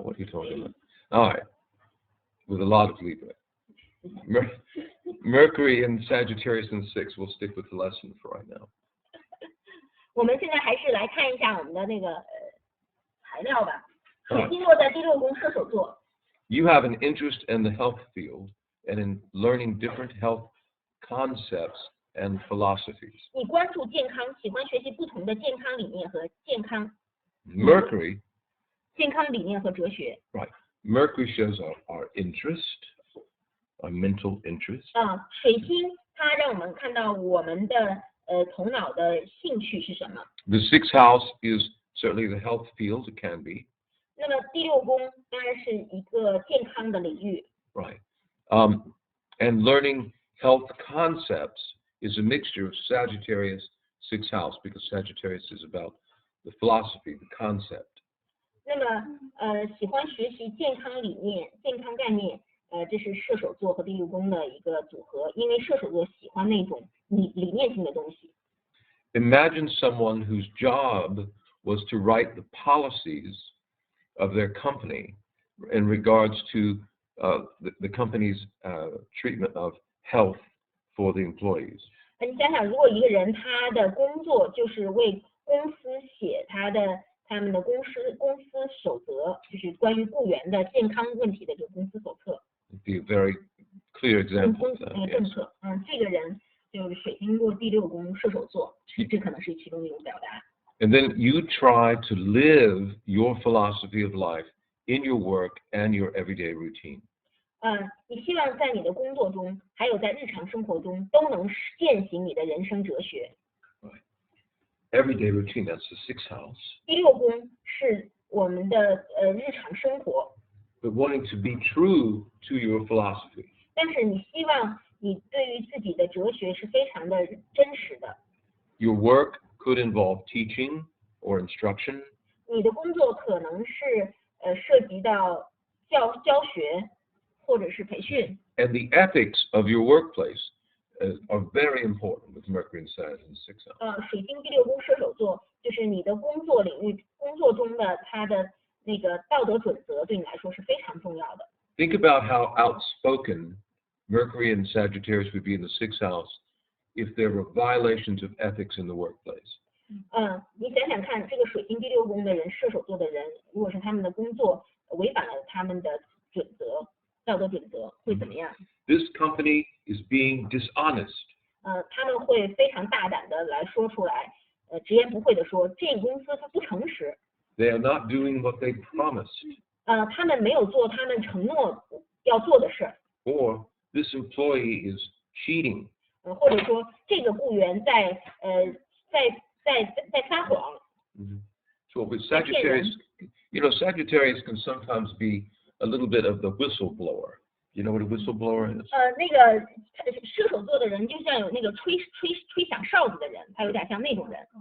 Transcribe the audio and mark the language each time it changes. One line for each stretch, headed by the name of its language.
English: What are you talking about? All right. With a lot of Libra. Mercury in Sagittarius in 6. We'll stick with the lesson for right now.
Chinese: 我们现在还是来看一下我们的那个材料吧。水星落在第6宫射手座。
English: You have an interest in the health field and in learning different health concepts and philosophies.
Chinese: 你关注健康，喜欢学习不同的健康理念和健康。
English: Mercury.
Chinese: 健康理念和哲学。
English: Right. Mercury shows our interest, our mental interest.
Chinese: 水星它让我们看到我们的头脑的兴趣是什么。
English: The 6th house is certainly the health field. It can be.
Chinese: 那么第6宫当然是一个健康的领域。
English: Right. And learning health concepts is a mixture of Sagittarius 6th house, because Sagittarius is about the philosophy, the concept.
Chinese: 那么喜欢学习健康理念、健康概念，这是射手座和第6宫的一个组合，因为射手座喜欢那种理念性的东西。
English: Imagine someone whose job was to write the policies of their company in regards to the company's treatment of health for the employees.
Chinese: 你想想，如果一个人他的工作就是为公司写他们的公司守则，就是关于雇员的健康问题的这个公司手册。
English: It'd be a very clear example of that.
Chinese: 政策，这个人就是水星落第6宫射手座，这可能是其中一种表达。
English: And then you try to live your philosophy of life in your work and your everyday routine.
Chinese: 你希望在你的工作中，还有在日常生活中，都能践行你的人生哲学。
English: Right. everyday routine. That's the 6th house.
Chinese: 第6宫是我们的日常生活，
English: But wanting to be true to your philosophy.
Chinese: 但是你希望你对于自己的哲学是非常的真实的。
English: Your work could involve teaching or instruction.
Chinese: 你的工作可能是涉及到教学或者是培训。
English: And the ethics of your workplace are very important with Mercury and Saturn in the 6th house.
Chinese: 水星第6宫射手座就是你的工作领域、工作中的它的那个道德准则对你来说是非常重要的。
English: Think about how outspoken Mercury and Sagittarius would be in the 6th house if there were violations of ethics in the workplace.
Chinese: 你想想看，这个水星第6宫的人，射手座的人，如果是他们的工作违反了他们的准则、道德准则，会怎么样？
English: This company is being dishonest.
Chinese: 他们会非常大胆的来说出来，直言不讳的说，这个公司它不诚实，
English: They are not doing what they promised.
Chinese: 他们没有做他们承诺要做的事儿，
English: Or this employee is cheating.
Chinese: 或者说这个雇员在撒谎。
English: So with Sagittarius, Sagittarius can sometimes be a little bit of the whistleblower. You know what a whistleblower is?
Chinese: 那个射手座的人就像有那个吹响哨子的人，他有点像那种人。